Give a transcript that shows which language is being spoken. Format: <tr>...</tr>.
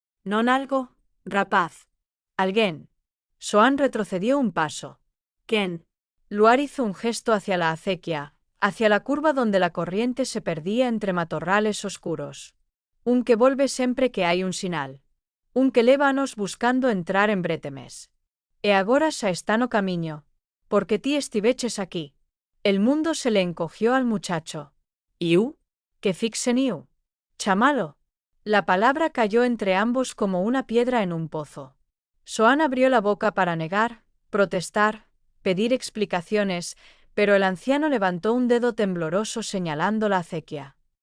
<gl>¿Non algo, rapaz? Alguén.</gl> <es>Soan retrocedió un paso. ¿Quién? Luar hizo un gesto hacia la acequia, hacia la curva donde la corriente se perdía entre matorrales oscuros.</es> <gl>Un que volve sempre que hai un sinal. Un que lévanos buscando entrar en Brétemes. E agora xa está no camiño. Porque ti estiveches aquí.</gl> <es>El mundo se le encogió al muchacho.</es> <gl>¿Iu? ¿Que fixen iu? Chamalo.</gl> <es>La palabra cayó entre ambos como una piedra en un pozo. Soan abrió la boca para negar, protestar, pedir explicaciones, pero el anciano levantó un dedo tembloroso señalando la acequia.</es>